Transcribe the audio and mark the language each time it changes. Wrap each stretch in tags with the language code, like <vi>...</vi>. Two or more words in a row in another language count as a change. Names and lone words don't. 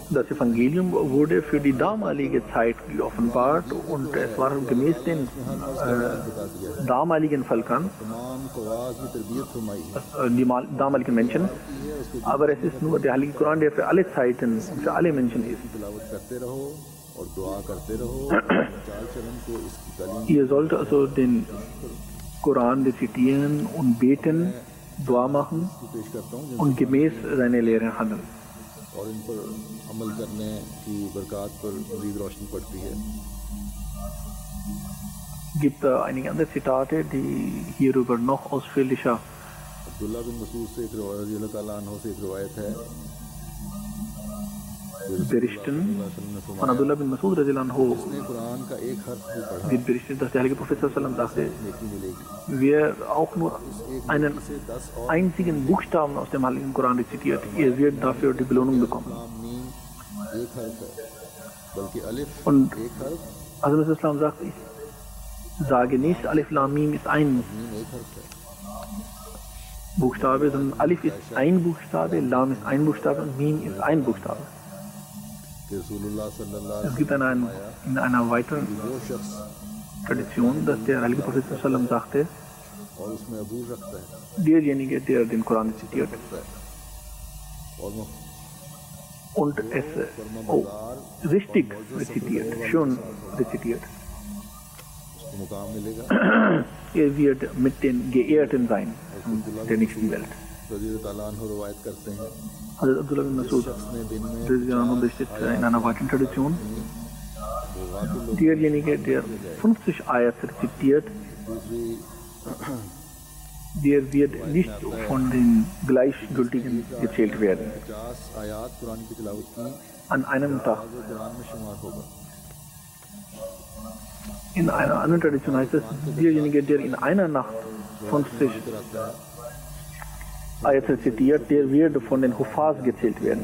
<de>Das Evangelium wurde für die damalige Zeit geoffenbart und es war gemäß den damaligen Völkern,</de> <ur>تمام کواس کی تربیت فرمائی ہے</ur> <de>die damaligen Menschen. Aber es ist nur der Heilige Koran, der für alle Zeiten und für alle Menschen ist.</de> <ur>تلاوت کرتے رہو اور دعا کرتے رہو چال چلن کو اس کی تعلیم</ur> <de>Ihr sollt also den Koran rezitieren und beten, Dua machen</de> <ur>پیش کرتا ہوں</ur> <de>und gemäß seiner Lehre handeln.</de> <ur>اور ان پر عمل کرنے کی برکات پر مزید روشنی پڑتی ہے</ur> <de>Gibt einige andere Zitate, die hierüber noch ausführlicher</de> <ur>عبداللہ بن مسعود سے ایک روایت</ur> <ar>رضي الله تعالى عنه</ar> <ur>سے ایک روایت ہے</ur> <de>berichten. Von Abdullah bin Masud</de> <ar>رضي الله عنه</ar> <ur>اس نے قرآن کا ایک حرف بھی پڑھا</ur> <de>wird berichtet, dass der Heilige Prophet</de> <ar>صلى الله عليه وسلم</ar> <de>sagte,</de> <ur>نیکی ملے گی</ur> <de>wer auch nur einen einzigen Buchstaben aus dem Heiligen Koran rezitiert, er wird dafür die Belohnung bekommen.</de> <ur>میم ایک حرف ہے بلکہ الف</ur> <de>Und</de> <ur>ایک حرف</ur> <de>Hazrat Islam sagt, ich sage nicht, Alif Lam Mim ist ein</de> <ur>میم ایک حرف ہے</ur> <de>Buchstabe, sondern Alif ist ein Buchstabe, Lam ist ein Buchstabe und Mim ist ein Buchstabe.</de> <ur>کہ رسول اللہ صلی اللہ</ur> <de>Es gibt in einer weiteren</de> <ur>وہ شخص</ur> <de>Tradition, dass der Heilige Prophet</de> <ar>صلى الله عليه وسلم</ar> <de>sagte,</de> <ur>اور اس میں عبور رکھتا ہے</ur> <de>derjenige, der den Koran rezitiert</de> <ur>اور وہ</ur> <de>und es richtig rezitiert, schon rezitiert,</de> <ur>اس کو مقام ملے گا</ur> <de>er wird mit den Geehrten sein der nächsten Welt.</de> <ar>رضي الله عنه</ar> <ur>روایت کرتے ہیں</ur> <de>Also Abdullah bin Masud</de> <ur>اس نے دن میں</ur> <de>berichtet in einer weiteren Tradition,</de> <ur>وہ واکل لوگ</ur> <de>derjenige, der 50 Ayat rezitiert,</de> <ur>दूसरी</ur> <de>der wird nicht von den Gleichgültigen gezählt werden.</de> <ur>50 آیات قرآن کی تلاوت کی</ur> <de>An einem Tag.</de> <ur>وہ قرآن میں شمار ہوگا</ur> <de>In einer anderen Tradition heißt es, derjenige, der in einer Nacht 50 Ayat rezitiert, der wird von den Hufaz gezählt werden.</de>